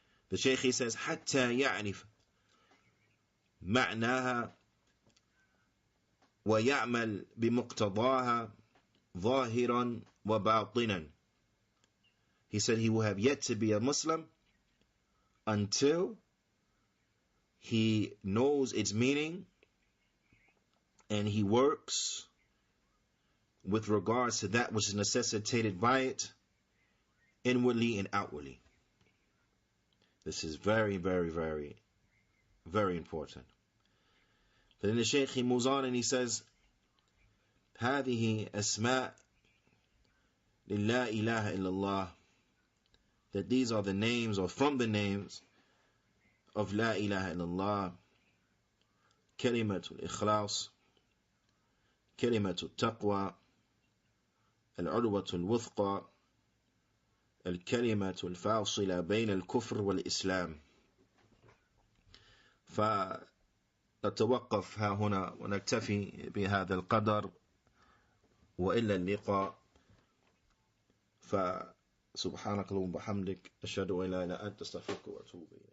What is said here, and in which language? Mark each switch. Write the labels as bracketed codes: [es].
[en] The Shaykh, he says, [ar] حتى يعرف معناها ويعمل بمقتضاها ظاهرا وباطنا. [en] He said he will have yet to be a Muslim until he knows its meaning and he works with regards to that which is necessitated by it, inwardly and outwardly. This is very, very, very, very important. Then the Shaykh, he moves on and he says, [ar] هذه أسماء لله إله إلا الله, [en] that these are the names, or from the names of La ilaha illallah, Kalimatul Ikhlas, Kalimatul Taqwa, Al-Udwatul Wuthqa, Al-Kalimatul Fasila Bain Al-Kufr Wal-Islam. [ar] فنتوقف ها هنا ونكتفي بهذا القدر، وإلا اللقاء. فسبحانك اللهم وبحمدك، أشهد أن لا إله إلا أنت، أستغفرك وأتوب إليك.